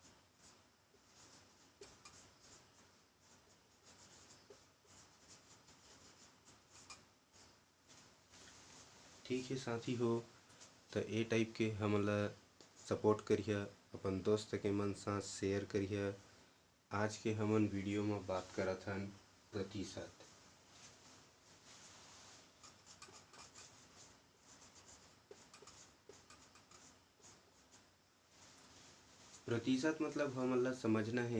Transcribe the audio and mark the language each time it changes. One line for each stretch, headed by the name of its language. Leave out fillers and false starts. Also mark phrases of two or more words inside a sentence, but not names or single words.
Chhattisgarhi: ठीक है साथी हो, तो ए टाइप के हमला सपोर्ट करिए, अपन दोस्त के मन साथ शेयर करिए। आज के हमन वीडियो में बात करत हन प्रतिशत। प्रतिशत मतलब हमन ला समझना है।